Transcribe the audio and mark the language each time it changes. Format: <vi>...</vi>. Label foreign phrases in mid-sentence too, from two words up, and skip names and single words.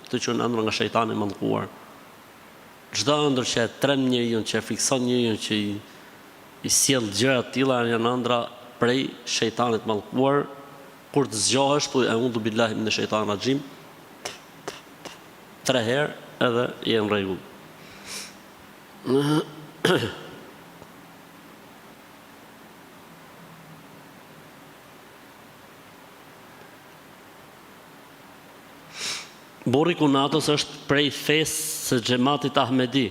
<sq>Këtë që në ëndër nga shejtani i mallkuar. Çdo ëndër që e tren njeriu, që e fikson njeriu, që i sjell gjëra të tilla janë ëndra prej shejtanit mallkuar. Kur të zgjohesh, thuaj</sq> <ar>أعوذ بالله من الشيطان الرجيم</ar> <sq>3 herë edhe je në rregull. Burri kunatës është prej fesë së xhamatit Ahmedi.</sq>